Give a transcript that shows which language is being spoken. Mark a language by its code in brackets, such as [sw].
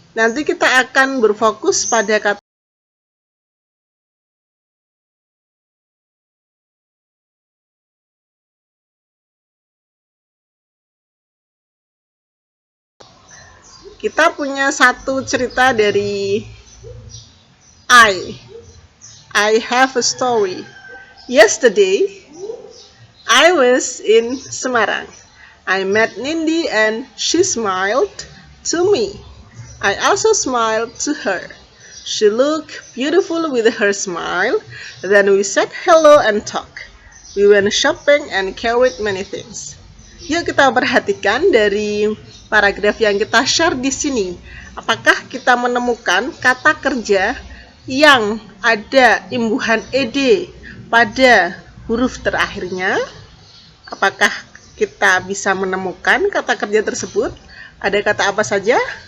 [id] Nanti kita akan berfokus pada kata kita punya satu cerita dari [en] I have a story. Yesterday, I was in Semarang. I met Nindi and she smiled to me. I also smiled to her. She looked beautiful with her smile. Then we said hello and talked. We went shopping and carried many things. [id] Yuk kita perhatikan dari paragraf yang kita share di sini. Apakah kita menemukan kata kerja yang ada imbuhan ed pada huruf terakhirnya? Apakah kita bisa menemukan kata kerja tersebut? Ada kata apa saja?